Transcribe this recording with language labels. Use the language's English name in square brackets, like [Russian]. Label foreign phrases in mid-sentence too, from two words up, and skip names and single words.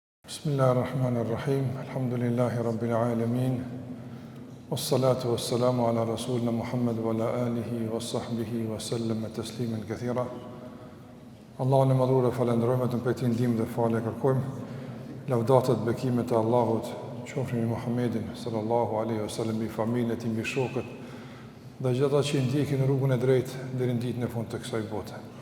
[Arabic] بسم الله الرحمن الرحيم. الحمد لله رب العالمين. والصلاة والسلام على رسولنا محمد وعلى آله وصحبه وسلم تسليما كثيرا. [Albanian] Allahun e madhur e falenderojmë vetëm për këtë ndihmë dhe falë kërkojmë. Lavdatat bekimet e Allahut qofshin mbi Muhammedin [Arabic] صلى الله عليه وسلم, [Albanian] mbi familjen e tij, mbi shokët dhe gjithë ata që ndjekin rrugën e drejtë deri në ditën e fundit të kësaj bote.